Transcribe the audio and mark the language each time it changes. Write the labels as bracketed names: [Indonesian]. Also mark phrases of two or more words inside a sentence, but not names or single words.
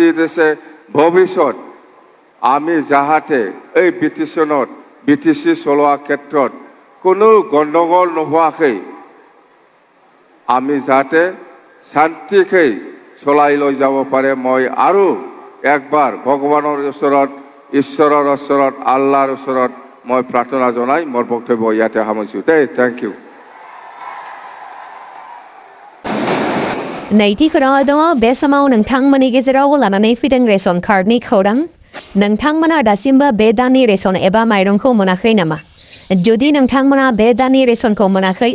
[Assamese] দিছে ভৱিষ্যত আমি যাহাতে এই BTC চলোৱা ক্ষেত্ৰত কোনো গণ্ডগোল নোহোৱাকৈ আমি যাতে শান্তিকৈ চলাই লৈ যাব পাৰে মই আৰু একবাৰ ভগৱানৰ ওচৰত ঈশ্বৰৰ ওচৰত আল্লাহৰ ওচৰত মই প্ৰাৰ্থনা জনাই মোৰ বক্তব্য ইয়াতে সামৰিছোঁ [English] thank you [Bodo] नैथि खौराङाव दङ बे समाव नोंथांमोननि गेजेराव लानानै फैदों रेशन कार्डनि खौरां नोंथांमोना दासिमबो बे दाननि रेशन एबा माइरंखौ मोनाखै नामा जुदि नोंथांमोना बे दाननि रेशनखौ मोनाखै